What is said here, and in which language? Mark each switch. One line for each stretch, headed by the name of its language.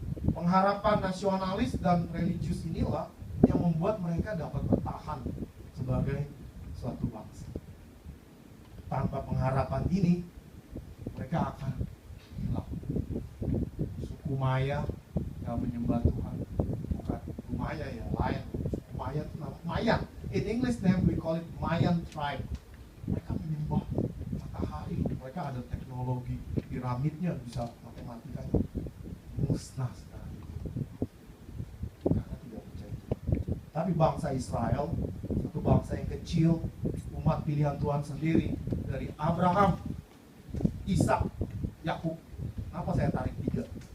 Indonesian: Pengharapan nasionalis dan religius inilah yang membuat mereka dapat bertahan sebagai suatu bangsa. Tanpa pengharapan ini, mereka akan hilang. Suku Maya yang menyembah Tuhan, bukan suku Maya ya, lain. Suku Maya itu nama Mayan.
English: In English name we call it Mayan tribe.
Indonesian: Mereka menyembah matahari. Mereka ada teknologi piramidnya, bisa matematikanya. Musnah sekarang karena tidak percaya. Tapi bangsa Israel, satu bangsa yang kecil, umat pilihan Tuhan sendiri, dari Abraham, Ishak, Yakub. Kenapa saya tarik 3?